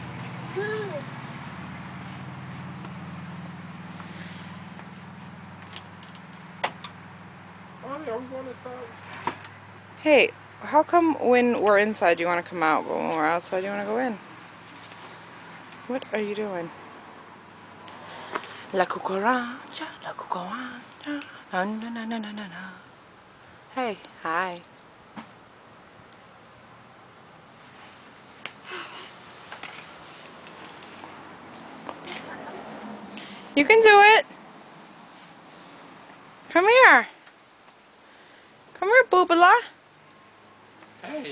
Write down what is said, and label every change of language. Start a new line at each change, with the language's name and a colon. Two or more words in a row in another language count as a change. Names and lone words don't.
English: Hey, how come when we're inside you want to come out, but when we're outside you want to go in? What are you doing?
Spanish: La cucaracha, la cucaracha, na na na na na na.
English: Hey, hi. You can do it. Come here. Come here, Boobala. Hey.